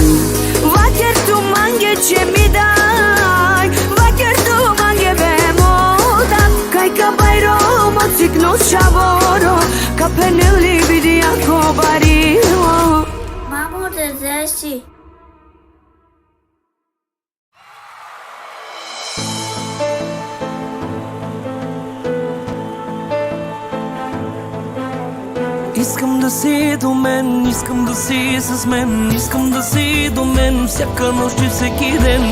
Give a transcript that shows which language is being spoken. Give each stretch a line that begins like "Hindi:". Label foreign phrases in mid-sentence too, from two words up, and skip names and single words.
Romany: Vaker tu mange që mi daj, vaker tu mange be modat, kaj ka bajromo cikno čavoro, kapeneli vidi ako barilo. Mamu te desi.
Bulgarian: Искам да си до мен, искам да си с мен, искам да си до мен всяка нощ и всеки ден.